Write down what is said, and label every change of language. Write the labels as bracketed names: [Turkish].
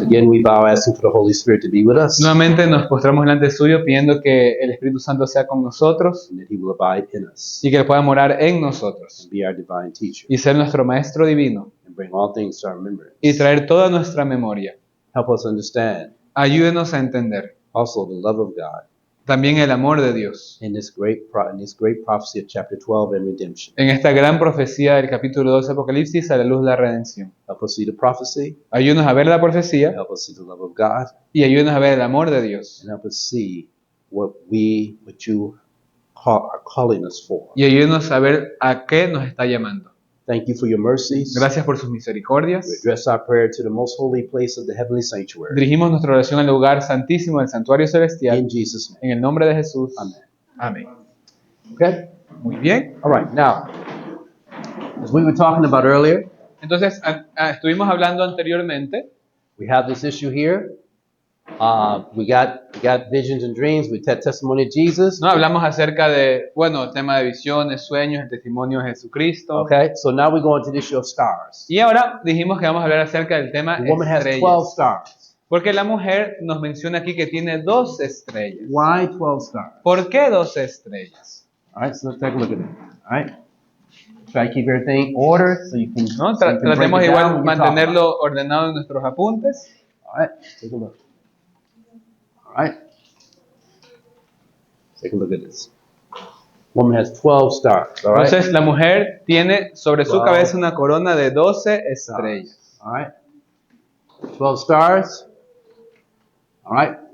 [English] again we bow asking for the Holy Spirit to be with us, [Spanish] nuevamente nos postramos delante suyo pidiendo que el Espíritu Santo sea con nosotros [English] and that He will abide in us [Spanish] y que Él pueda morar en nosotros [English] and be our divine teacher, [Spanish] y ser nuestro Maestro divino [English] and bring all things to our remembrance. [Spanish] y traer toda nuestra memoria. [English] Help us understand [Spanish] Ayúdenos a entender [English] also the love of God [Spanish] también el amor de Dios [English] in this great prophecy of chapter 12 and redemption. [Spanish] en esta gran profecía del capítulo 12 de Apocalipsis a la luz de la redención. [English] Help us see the prophecy, [Spanish] Ayúdenos a ver la profecía [English] help us see the love of God, [Spanish] y ayúdenos a ver el amor de Dios [English] and help us see what you are calling us for. [Spanish] y ayúdenos a ver a qué nos está llamando. [English] Thank you for your mercies. [Spanish] Gracias por sus [English] We [Spanish] misericordias. [English] address our prayer to the most holy place of the heavenly sanctuary. [Spanish] Dirigimos nuestra oración al lugar santísimo del santuario celestial [English] In Jesus' name. [Spanish] en el nombre de Jesús. [English] Amen. [Spanish] Amén. [English] Okay? [Spanish] Muy bien. [English] All right. Now, as we were talking about earlier, [Spanish] Entonces, estuvimos hablando anteriormente. [English] we have this issue here. We got visions and dreams. We had testimony of Jesus. [Spanish] ¿No? Hablamos acerca de, bueno, el tema de visiones, sueños, el testimonio de Jesucristo. [English] Okay. So now we go into the issue of stars. [Spanish] Y ahora dijimos que vamos a hablar acerca del tema [English] The woman has 12 [Spanish] estrellas. [English] stars. [Spanish] Porque la mujer nos menciona aquí que tiene 12 estrellas. [English] Why 12 stars? [Spanish] ¿Por qué 12 estrellas? [English] All right. So let's take a look at it. All right. Try to keep everything ordered so you can. [Spanish] ¿No? [English] so you can break [Spanish] Tratemos [English] it [Spanish] igual [English] down when you talk about it. [Spanish] mantenerlo ordenado en nuestros apuntes. [English] All right, take a look. All right. Take a look at this. Woman has 12 stars. All right. [Spanish] Entonces la mujer tiene sobre su [English] Wow. [Spanish] cabeza una corona de 12 estrellas. [English] All right. 12 stars. All right.